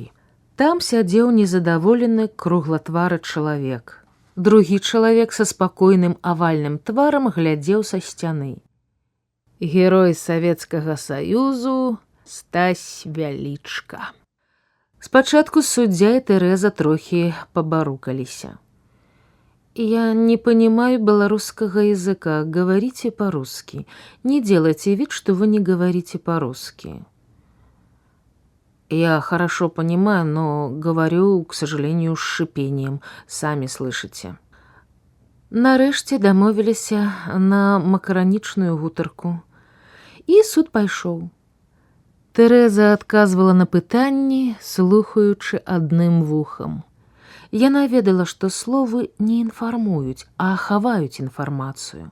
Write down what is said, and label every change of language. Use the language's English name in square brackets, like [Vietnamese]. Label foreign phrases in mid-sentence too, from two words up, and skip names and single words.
[Belarusian] Там сядзеў незадаволены круглатвары чалавек. Другі чалавек са спакойным авальным тварам глядзеў са сцяны. Герой Савецкага Саюзу Стась Вялічка. Спачатку суддзя і Тэрэза трохі пабарукаліся. [Russian] «Я не понимаю белорусского языка. Говорите по-русски. Не делайте вид, что вы не говорите по-русски». «Я хорошо понимаю, но говорю, к сожалению, с шипением. Сами слышите». [Belarusian] Нарэшце дамовіліся на макаранічную гутарку. І суд пайшоў. Тэрэза адказвала на пытанні, слухаючы адным вухам. Яна ведала, што словы не інфармуюць, а хаваюць інфармацыю.